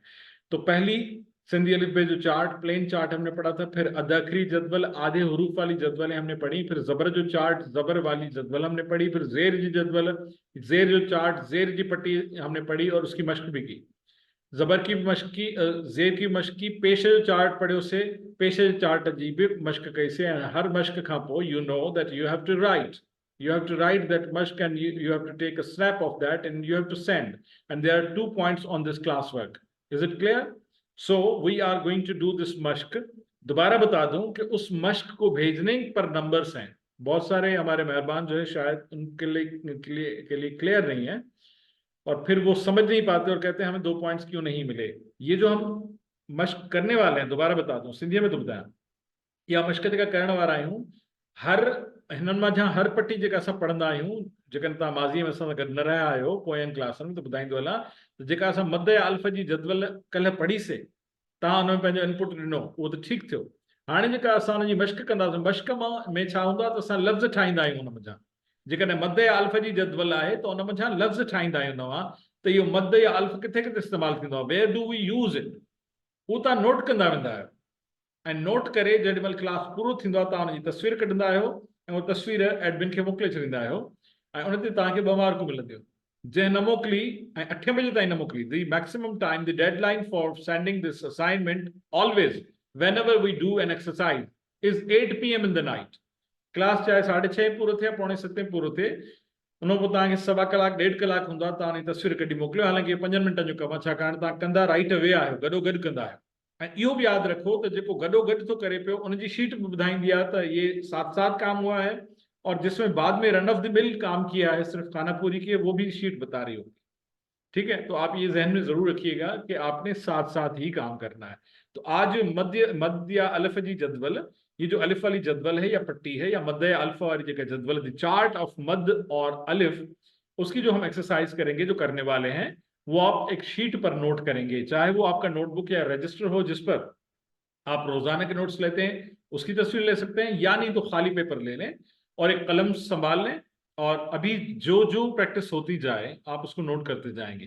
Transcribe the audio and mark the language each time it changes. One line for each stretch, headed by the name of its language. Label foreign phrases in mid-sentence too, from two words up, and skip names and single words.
Hindi: तो पहली सिंधी
Sindhi: अलिफ बे जो चार्ट,
English: plain chart
Hindi: हमने पढ़ा था, फिर अदाखरी जदवल, आधे हरूफ वाली जदवलें हमने पढ़ी, फिर
Sindhi: जबर जो चार्ट,
Hindi: जबर वाली जदवल हमने पढ़ी, फिर
Sindhi: जेर जी जदवल, जेर जो चार्ट, जेर जी पट्टी
Hindi: हमने पढ़ी और उसकी मश्क भी की। जबर की मश्क की,
English: जेर की मश्क की,
Sindhi: पेश जो चार्ट पढ़े
Hindi: उसे पेश चार्ट अजीब मश्क कैसे,
Sindhi: हर मश्क खां पो
English: you know that you have to write, you have to write that mashq and you have to take a snap of that and you have to send, and there are 2 points on this classwork. Is it clear? So we are going to do this mashq.
Hindi: दोबारा बता दूं कि उस मश्क को भेजने पर नंबर्स हैं। बहुत सारे हमारे मेहरबान जो है शायद उनके लिए क्लियर नहीं है और फिर वो समझ नहीं पाते और कहते हैं हमें 2 पॉइंट्स क्यों नहीं मिले। ये जो हम मश्क करने वाले हैं, दोबारा बता दूं, सिंधी में तो बताया,
Sindhi: या मश्क जेका करण वारा आहियूं, हर हिननि मां जहाँ हर पट्टी जेका असां पढ़ंदा आहियूं, जेकॾहिं तव्हां माज़ीअ में असां सां गॾु न रहिया आहियो पोयनि क्लासनि में त ॿुधाईंदो हलां, त जेका असां मद या अल्फ जी जदवल कल्ह पढ़ीसीं, तव्हां हुन में पंहिंजो इनपुट ॾिनो, उहो त ठीकु थियो। हाणे जेका असां हुनजी मश्क कंदासीं, मश्क में छा हूंदो आहे त असां लफ़्ज़ ठाहींदा आहियूं हुन मथां। जेकॾहिं मद या अल्फ जी जदवल आहे त हुन मथां लफ़्ज़ ठाहींदा आहियूं नवां, त इहो मद या अल्फ किथे किथे इस्तेमालु थींदो आहे,
English: where do we use it,
Sindhi: उहो तव्हां नोट कंदा वेंदा आहियो। ऐं नोट करे जेॾी महिल क्लास पूरो थींदो आहे तव्हां हुनजी तस्वीर कढंदा आहियो ऐं उहा तस्वीर एडमिन खे मोकिले छॾींदा आहियो ऐं उन ते तव्हांखे 2 मार्कूं मिलंदियूं। जंहिं न मोकिली ऐं 8 बजे ताईं न मोकिली,
English: the maximum time, the deadline for sending this assignment always whenever we do an exercise is 8 PM in the night.
Sindhi: क्लास चाहे 6:30 पूरो थिए, 6:45 पूरो थिए, उन पोइ तव्हांखे 1.25 कलाक 1.5 कलाक हूंदो आहे, तव्हां हुनजी तस्वीर कढी मोकिलियो। हालांकि 5 मिंटनि जो कमु आहे, छाकाणि तव्हां कंदा
English: right away
Sindhi: आहियो, गॾोगॾु कंदा आहियो। ऐं इहो बि यादि रखो त जेको गॾोगॾु थो करे पियो उनजी शीट बि ॿुधाईंदी आहे त
Hindi: ये साथ काम हुआ है, और जिसमें बाद में
English: run of the mill
Hindi: काम किया है, सिर्फ खाना पूरी की है, वो भी शीट बता रही होगी। ठीक है, तो आप ये जहन में जरूर रखिएगा कि आपने साथ साथ ही काम करना है। तो आज
Sindhi: मद या अलिफ जी जदवल,
Hindi: ये जो अलिफ वाली जदवल है या पट्टी है या मद या अल्फा वाली जगह जदवल,
English: the chart of
Hindi: मद और अलिफ, उसकी जो हम एक्सरसाइज करेंगे, जो करने वाले हैं, वो आप एक शीट पर नोट करेंगे, चाहे वो आपका नोटबुक या रजिस्टर हो जिस पर आप रोजाना के नोट्स लेते हैं, उसकी तस्वीर ले सकते हैं, या नहीं तो खाली पेपर ले लें और एक कलम संभाल लें और अभी जो जो प्रैक्टिस होती जाए आप उसको नोट करते जाएंगे।